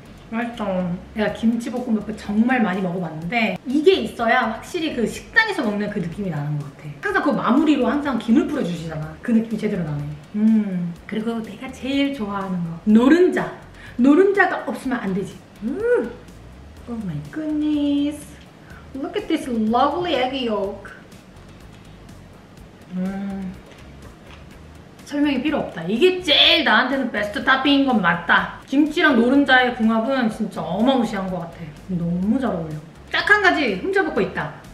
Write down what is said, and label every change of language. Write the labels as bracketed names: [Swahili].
[Korean] 맛있어. 내가 김치볶음밥을 정말 많이 먹어봤는데 이게 있어야 확실히 그 식당에서 먹는 그 느낌이 나는 것 같아. 항상 그 마무리로 항상 김을 뿌려주시잖아. 그 느낌이 제대로 나네. 그리고 내가 제일 좋아하는 거 노른자. 노른자가 없으면 안 되지. [English] Oh my goodness. Look at this lovely egg yolk. [Korean] 설명이 필요 없다. 이게 제일 나한테는 베스트 토핑인 건 맞다. 김치랑 노른자의 궁합은 진짜 어마무시한 것 같아. 너무 잘 어울려. 딱 한 가지 훔쳐먹고 있다.